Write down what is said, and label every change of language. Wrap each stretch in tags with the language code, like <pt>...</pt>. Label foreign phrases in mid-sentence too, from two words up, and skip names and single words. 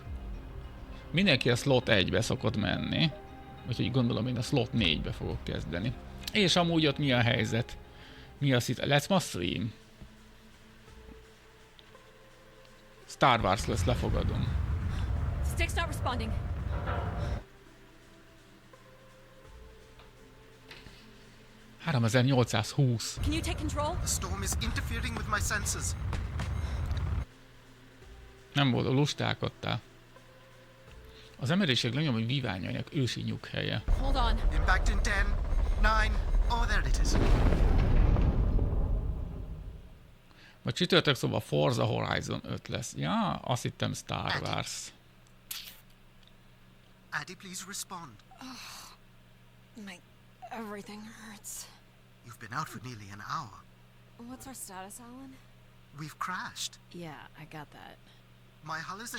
<hu>Mindenki a slot 1-be szokott menni. Úgyhogy gondolom én a slot 4-be fogok kezdeni. És amúgy ott mi a helyzet? Mi a szit? Lesz ma stream? Star Wars lesz, lefogadom.</hu> <en>Stick's not responding. $3820. Can you take control? The storm is interfering with my senses.</en> <hu>Nem volt, lustálkodtál. Az emberiség legnagyobb víványainak ősi nyughelye.</hu> <en>Hold on. Impact in 10, 9, oh there it is.</en> <hu>Vagy csütörtök, szóval Forza Horizon 5 lesz. Ja, azt hittem Star Wars.</hu> <en>Addie, please respond. Everything hurts. You've been out for nearly an hour. What's our status, Alan? We've crashed. Yeah, I got that. My hull is intact.</en>